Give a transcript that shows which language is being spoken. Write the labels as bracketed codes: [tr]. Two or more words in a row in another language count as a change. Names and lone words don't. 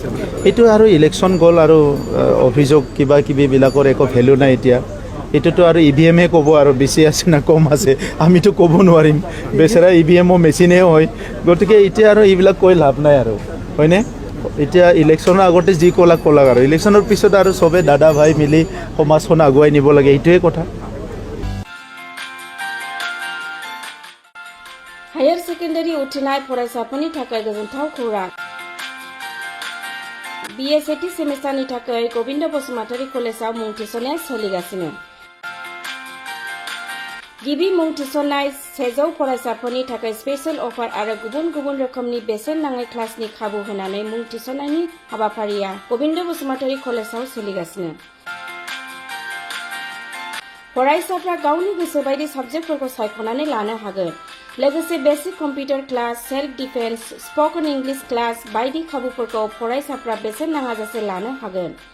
[as] এইটো আৰু ইলেকশ্যন গ'ল আৰু অভিযোগ কিবা কিবিবিলাকৰ একো ভেলু নাই এতিয়া এইটোতো আৰু ইভিএমে ক'ব আৰু বেছি আছে না কম আছে আমিতো ক'ব নোৱাৰিম বেচেৰা ইভিএমো মেচিনে হয় গতিকে এতিয়া আৰু এইবিলাক কৈ লাভ নাই আৰু হয়নে এতিয়া ইলেকশ্যনৰ আগতে যি ক'লাক আৰু ইলেকশ্যনৰ পিছত আৰু চবে দাদা ভাই মিলি সমাজখন আগুৱাই নিব লাগে এইটোৱে কথা [en] Higher Secondary [brx] उथ्रिनाय फरायसाफोरनि थाखाय गोजोनथाव खौरां बिएसएटी सेमिस्टारनि थाखाय गोविन्द बसुमतारी कलेजाव मुं थिसननाया सोलिगासिनो गिबि मुं थिसननाय 100 फरायसाफोरनि थाखाय [en] special offer [brx] आरो गुबुन रोखोमनि बेसेन नाङै क्लासनि खाबु होनानै मुं थिसननायनि हाबाफारिया गोविन्द बसुमतारी कलेजाव सोलिगासिनो फरायसाफ्रा गावनि गोसो बायदि साबजेक्टफोरखौ सायख'नानै लानो हागोन लोगोसे [en] basic computer class self defence spoken English class [brx] बायदि खाबुफोरखौ फरायसाफ्रा बेसेन नाङाजासे लानो हागोन